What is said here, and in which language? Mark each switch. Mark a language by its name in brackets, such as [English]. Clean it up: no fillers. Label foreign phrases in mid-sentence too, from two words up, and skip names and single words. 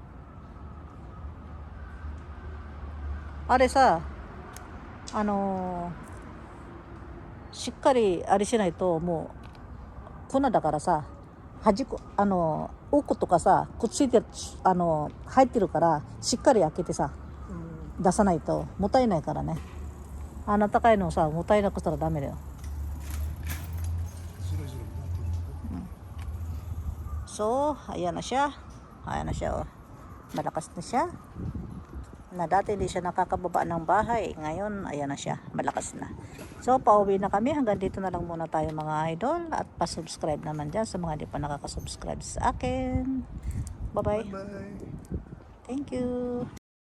[Japanese] あれさ、しっかりあれしないともう粉だからさ、端っこ奥とかさくっついて入ってるからしっかり開けてさ出さないともったいないからね。高いのさもったいなくしたらダメだよ。 [Filipino] So, ayan na siya. Ayan na siya, oh. Malakas na siya. Na dati hindi siya nakakababa ng bahay. Ngayon, ayan na siya. Malakas na. So, pauwi na kami. Hanggang dito na lang muna tayo mga idol. At pa-subscribe naman dyan sa mga hindi pa nakaka-subscribe sa akin. [English] Bye-bye. Bye. Thank you.